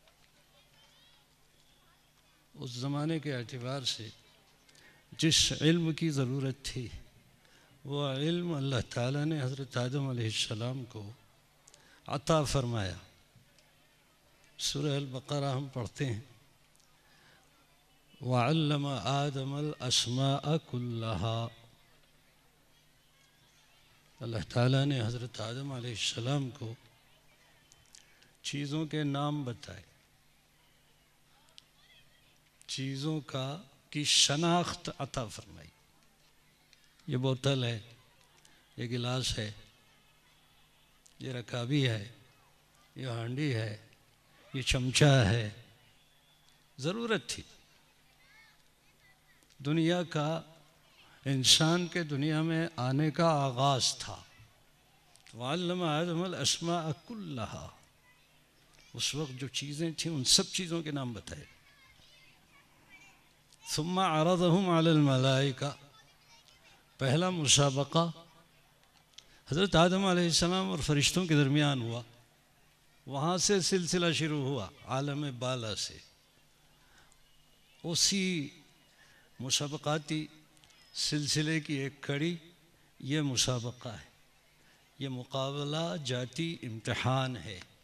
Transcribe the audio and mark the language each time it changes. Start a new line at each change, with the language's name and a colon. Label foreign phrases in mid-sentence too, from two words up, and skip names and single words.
Hindi: उस ज़माने के एतबार से जिस इल्म की ज़रूरत थी वो इल्म अल्लाह ताला ने हज़रत आदम अलैहिस्सलाम को अता फ़रमाया। सूरह अल-बक़रा हम पढ़ते हैं,
Arabic: وعلم آدم الأسماء كلها.
Hindi: अल्लाह ताला ने हज़रत आदम अलैहिस्सलाम को चीज़ों के नाम बताए, चीज़ों की शनाख्त अता फरमाई। ये बोतल है, ये गिलास है, ये रकाबी है, ये हांडी है, ये चमचा है। ज़रूरत थी दुनिया का, इंसान के दुनिया में आने का आगाज़ था।
Arabic: وعلم آدم الأسماء كلها.
Hindi: उस वक्त जो चीज़ें थीं उन सब चीज़ों के नाम बताए।
Arabic: ثم عرضهم على الملائكة.
Hindi: पहला मुसाबका हज़रत आदम अलैहिस्सलाम और फरिश्तों के दरमियान हुआ। वहाँ से सिलसिला शुरू हुआ आलम बाला से। उसी मुसाबकाती सिलसिले की एक कड़ी ये मुसाबका है, ये मुकाबला जाती इम्तिहान है।